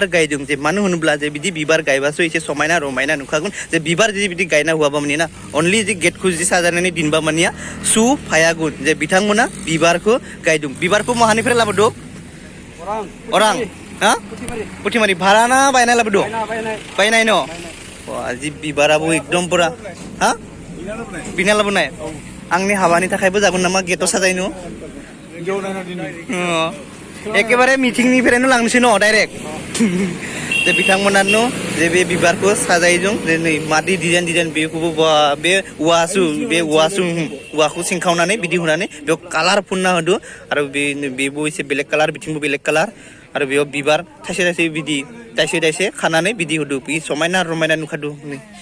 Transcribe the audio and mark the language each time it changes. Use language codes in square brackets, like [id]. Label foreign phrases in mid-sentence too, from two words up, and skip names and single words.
[brx] गायदों जे मानो होनोब्ला जे बिदि बिबार गायबासो एसे समायना रमायना नुखागोन जे बिबार जुदि बिदि गायना हुआबा माने ना अनलि जे गेटखौ जुदि साजायनानै दोनबा मानिया सु फायागुन जे बिथांमोना बिबारखौ गायदों बिबारखौ महानिफ्राय लाबोदों अरां हा पुथिमारि भारा ना बायना लाबोदों बायनाय न [hi] वाह जी [brx] bibarabu ekdom pura ha bina labunai आंनि हाबानि थाखायबो जागोन नामा गेटआव साजायनो एखेबारे मिटिंनिफ्रायनो लांनोसै न डाइरेक्ट जे बिथांमोनानो जे बे बिबारखौ साजायदों जे नै मादि डिजाइन बेखौबो बे औवाखौ सिंखावनानै बिदि होनानै बेयाव कालार फुनना होदो आरो बेबो एसे बेलेग कालार बिथिंबो बेलेग कालार आरो बेयाव बिबार थाइसे थाइसे बिदि दाइसे खानानै बिदि होदो बे समायना रमायना नुखादो नै